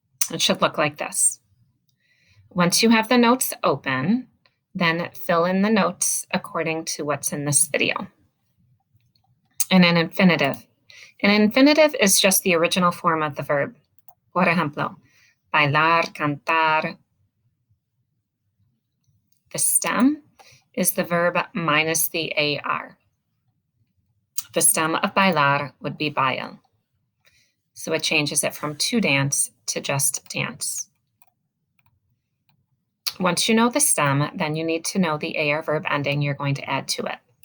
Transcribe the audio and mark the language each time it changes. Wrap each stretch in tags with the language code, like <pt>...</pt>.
<en>It should look like this. Once you have the notes open, then fill in the notes according to what's in this video. And an infinitive. An infinitive is just the original form of the verb.</en> <es>Por ejemplo, bailar, cantar.</es> <en>The stem is the verb minus the AR. The stem of bailar would be bail. So it changes it from to dance to just dance. Once you know the stem, then you need to know the AR verb ending you're going to add to it.</en>